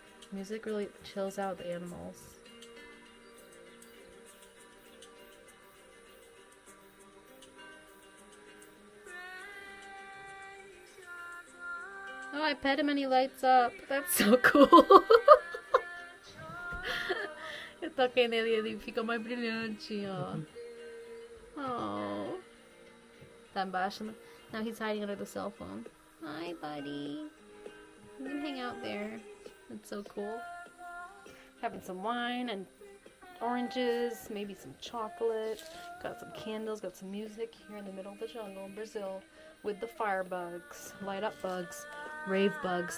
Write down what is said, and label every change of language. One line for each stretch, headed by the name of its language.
English: Music really chills out the animals. Oh, I pet him and he lights up. That's so cool.
Portuguese: Eu toquei nele e ele fica mais brilhante, ó. Oh. Tá embaixo.
English: Now he's hiding under the cell phone. Hi, buddy. You can hang out there. That's so cool. Having some wine and oranges, maybe some chocolate. Got some candles, got some music here in the middle of the jungle in Brazil with the fire bugs, light up bugs. Rave bugs.